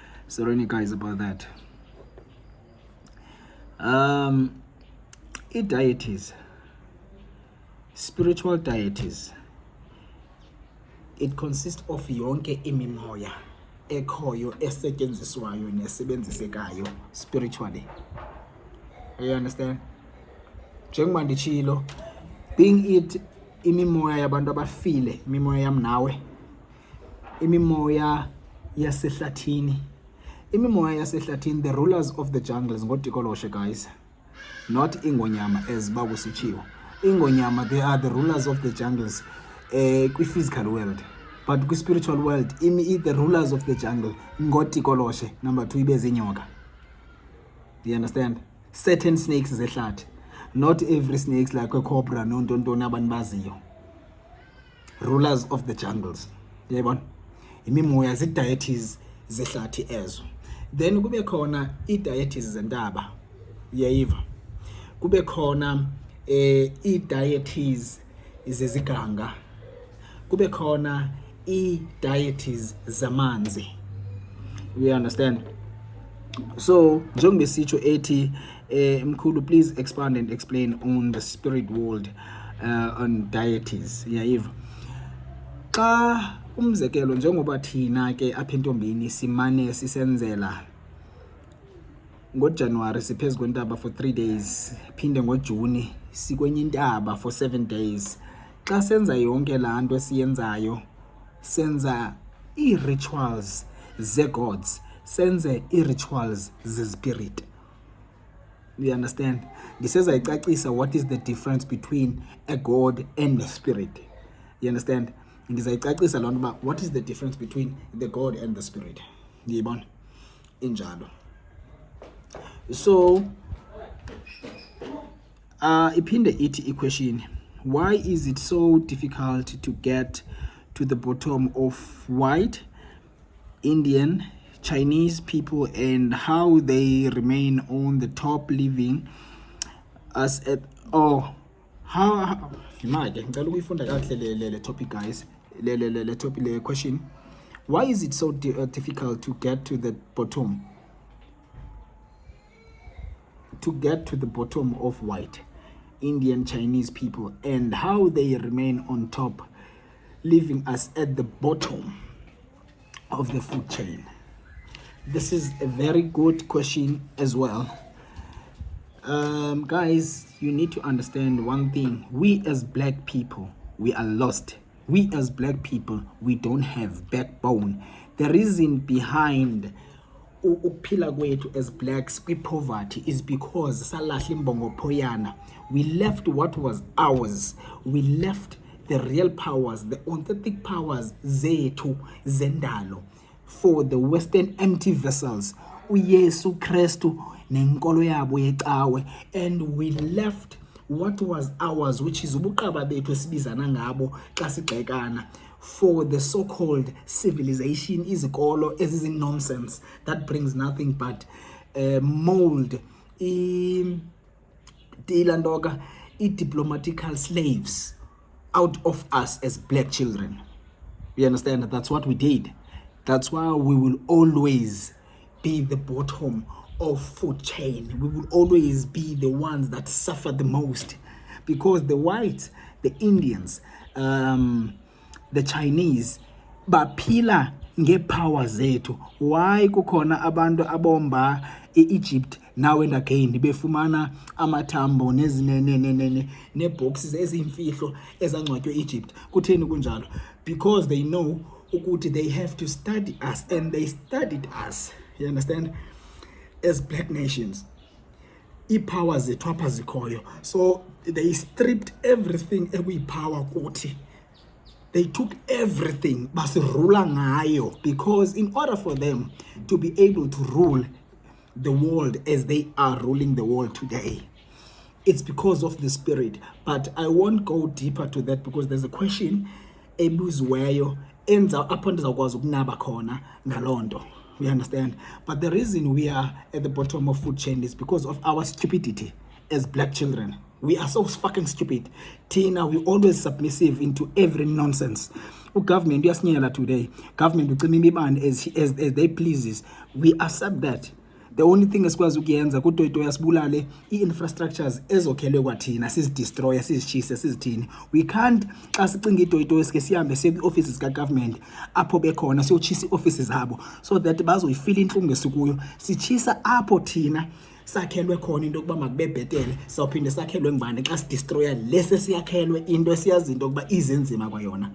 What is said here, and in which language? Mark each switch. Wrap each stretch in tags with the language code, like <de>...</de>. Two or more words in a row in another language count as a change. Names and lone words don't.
<en>Sorry guys about that. Deities, spiritual deities, it consists of</en> <xh>yonke imimoya ekhoyo esetyenziswayo nesebenzisekayo</xh> <en>spiritually. You understand?</en> <xh>Njengoba ndichilo,</xh> <en>being it</en> <xh>imimoya yabantu abafile, imimoya yam nawe, imimoya yasehlathini, imimoya yasehlathini,</xh> <en>the rulers of the jungles ngotikoloshe guys, not ingonyama as bakusitshiwo.</en> <xh>Ingonyama,</xh> <en>they are the rulers of the jungles physical world, but spiritual world the rulers of the jungle ngotikoloshe.</en> <xh>Number 2 ibe zinyoka.</xh> <en>You understand? Certain snakes zehlathi, not every snakes like a cobra</en> <xh>nontoni abantu baziyo.</xh> <en>Rulers of the jungles.</en> <xh>Yabona? Imimoya zii-deities zehlathi ezo. Then kube khona ii-deities zentaba. Yayiva? Kube khona ii-deities zeziganga. Kube khona ii-deities zamanzi.</xh> <en>We understand?</en> <xh>So njengoba sitsho ethi mkhulu,</xh> <en>please expand and explain on the spirit world, on deities.</en> <xh>Yayiva? Xa umzekelo njengoba thina ke apha entombini simane sisenzela ngoJanuary siphezulu kwentaba</xh> <en>for 3 days,</en> <xh>phinde ngoJuni sikwenye intaba</xh> <en>for 7 days.</en> <xh>Xa senza yonke laa nto esiyenzayo, senza ii-rituals ze-gods, senze ii-rituals ze-spirit.</xh> <en>You understand? Ndisezayicacisa what is the difference between a god and a spirit. You understand?</en> <xh>Ndizayicacisa loo nto uba</xh> <en>what is the difference between the god and the spirit.</en> <xh>Ndiyibona? Injalo.</xh> <en>So</en> <xh>iphinde ithi i-question,</xh> <en>why is it so difficult to get to the bottom of white, Indian, Chinese people and how they remain on the top living as at how imake</en> <zu>ngicela ukuyifunda kahle le topic guys, le topic, le question,</zu> <en>why is it so difficult to get to the bottom, of white, Indian, Chinese people and how they remain on top, leaving us at the bottom of the food chain? This is a very good question as well. Guys, you need to understand one thing. We as black people, we are lost. We as black people, we don't have backbone. The reason behind</en> <xh>ukuphila kwethu</xh> <en>as blacks kwi-poverty is because</en> <xh>salahla imbongophoyana.</xh> <en>We left what was ours. We left the real powers, the authentic powers</en> <xh>zethu zendalo</xh> <en>for the Western empty vessels,</en> <xh>uYesu Kristu nenkolo yabo yecawe,</xh> <en>and we left what was ours, which is</en> <xh>ubuqaba bethu esibizana ngabo xa sigxekana,</xh> <en>for the so-called civilization,</en> <xh>izikolo ezizi-nonsense</xh> <en>that brings nothing but mold, diplomatical slaves out of us as black children. You understand? That's what we did. That's why we will always be the bottom of food chain. We will always be the ones that suffer the most, because the whites, the Indians, the Chinese</en> <xh>baphila ngepower zethu. Why kukhona abantu abomba e-Egypt</xh> <en>now and again</en> <xh>befumana amathambo ne-boxes ezimfihlo ezangcwatywe Egypt? Kutheni kunjalo?</xh> <en>Because they know ukuthi they have to study us, and they studied us. You understand? As black nations,</en> <xh>iipower zethu apha zikhoyo.</xh> <en>So they stripped everything</en> <xh>ekuyipower kuthi.</xh> <en>They took everything</en> <xh>basirula ngayo,</xh> <en>because in order for them to be able to rule the world as they are ruling the world today, it's because of the spirit. But I won't go deeper to that, because there's a question</en> <xh>ebuziweyo enza apho ndizawukwazi ukunaba khona ngaloo nto.</xh> <en>We understand? But the reason we are at the bottom of food chain is because of our stupidity as black children. We are so fucking stupid. Tina, we always submissive into every nonsense.</en> <xh>Government uyasinyela today. Government ucima imibane</xh> <en>as they pleases. We accept that.</en> <xh>The only thing esikwazi ukuyenza kutoyito yasibulale i-infrastructures ezokhelwe kwathina sizidestroya sizishise sizithini.</xh> <en>We can't</en> <xh>xa sicinga itoyito esike sihambe siye kwi-offices ka-government apho bekhona siyochisa ii-offices zabo</xh> <en>so that</en> <xh>bazoyifila intlungu esikuyo. Sichisa apho thina sakhelwe khona into yokuba makube bhetele, sawuphinde sakhelwe ngubani xa sidestroya lese siyakhelwe into esiyazi into yokuba izenzima kwayona.</xh>